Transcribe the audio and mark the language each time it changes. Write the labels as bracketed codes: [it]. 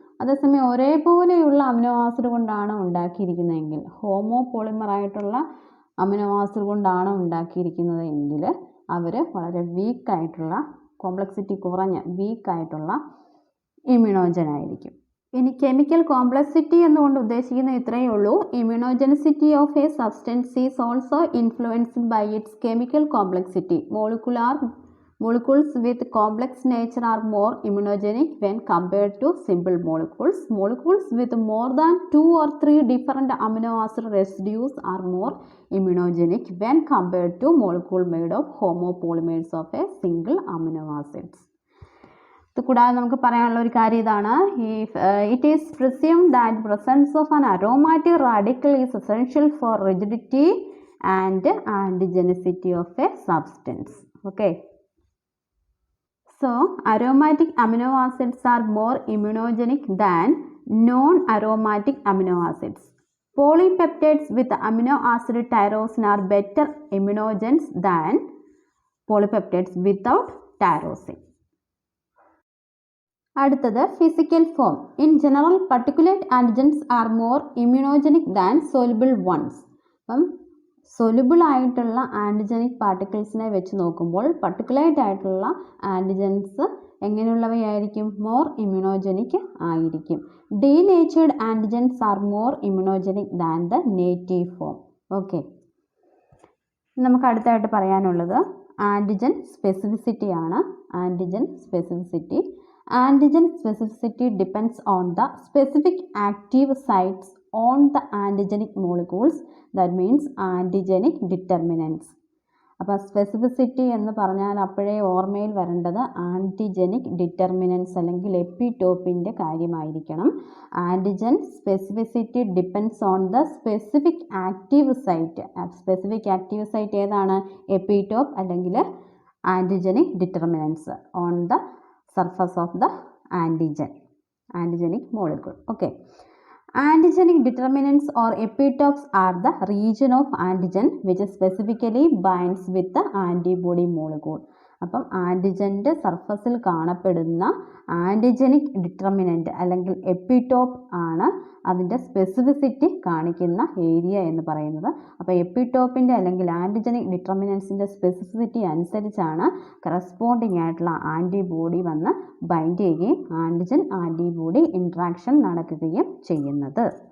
[ml] അതേസമയം ഒരേപോലെയുള്ള amino acid കൊണ്ടാണ് ഉണ്ടാക്കിയിരിക്കുന്നതെങ്കിൽ, homo polymer ആയിട്ടുള്ള അമിനോ ആസിഡ് കൊണ്ടാണ് ഉണ്ടാക്കിയിരിക്കുന്നതെങ്കിൽ അവർ വളരെ വീക്കായിട്ടുള്ള, കോംപ്ലക്സിറ്റി കുറഞ്ഞ വീക്കായിട്ടുള്ള ഇമ്മ്യൂണോജൻ ആയിരിക്കും. ഇനി കെമിക്കൽ കോംപ്ലക്സിറ്റി എന്നുകൊണ്ട് ഉദ്ദേശിക്കുന്നത് ഇത്രയേ ഉള്ളൂ. [en] Immunogenicity of a substance is also influenced by its chemical complexity. Molecules with complex nature are more immunogenic when compared to simple molecules. Molecules with more than 2 or 3 different amino acid residues are more immunogenic when compared to molecule made of homopolymers of a single amino acids. [ml] ഇത് കൂടാതെ നമുക്ക് പറയാനുള്ള ഒരു കാര്യം ഇതാണ്. [en] It is presumed that presence of an aromatic radical is essential for rigidity and antigenicity of a substance. Okay. So, aromatic amino acids are more immunogenic than non-aromatic amino acids. Polypeptides with amino acid tyrosine are better immunogens than polypeptides without tyrosine. [ml] അടുത്തത് physical form. [en] In general particulate antigens are more immunogenic than soluble ones. [ml] അപ്പം soluble ആയിട്ടുള്ള antigenic പാർട്ടിക്കിൾസിനെ വെച്ച് നോക്കുമ്പോൾ particulate ആയിട്ടുള്ള antigens എങ്ങനെയുള്ളവയായിരിക്കും? [en] more immunogenic [ml] ആയിരിക്കും. [en] Denatured antigens are more immunogenic than the native form. [ml] Okay, നമുക്ക് അടുത്തായിട്ട് പറയാനുള്ളത് ആൻറ്റിജൻ സ്പെസിഫിസിറ്റി ആണ്. [en] Antigen specificity. Antigen specificity depends on the specific active sites on the antigenic molecules, that means antigenic determinants. [ml] അപ്പോൾ specificity എന്ന് പറഞ്ഞാൽ അപ്പോഴേ ഓർമ്മയിൽ വരേണ്ടത് ആൻറ്റിജനിക് ഡിറ്റർമിനൻസ് അല്ലെങ്കിൽ എപ്പിടോപ്പിൻ്റെ കാര്യമായിരിക്കണം. [en] Antigen specificity depends on the specific active site. Specific active site ഏതാണ്? Epitope അല്ലെങ്കിൽ antigenic determinants on the surface of the antigenic molecule. Okay, antigenic determinants or epitopes are the region of antigen which specifically binds with the antibody molecule. [ml] അപ്പം ആൻറ്റിജൻ്റെ സർഫസിൽ കാണപ്പെടുന്ന antigenic determinant അല്ലെങ്കിൽ എപ്പിടോപ്പ് ആണ് അതിൻ്റെ specificity കാണിക്കുന്ന area എന്ന് പറയുന്നത്. അപ്പോൾ എപ്പിടോപ്പിൻ്റെ അല്ലെങ്കിൽ ആൻറ്റിജനിക് ഡിറ്റർമിനൻസിൻ്റെ സ്പെസിഫിസിറ്റി അനുസരിച്ചാണ് കറസ്പോണ്ടിങ് ആയിട്ടുള്ള ആൻറ്റിബോഡി വന്ന് ബൈൻഡ് ചെയ്യുകയും ആൻറ്റിജൻ ആൻറ്റിബോഡി ഇൻട്രാക്ഷൻ നടക്കുകയും ചെയ്യുന്നത്.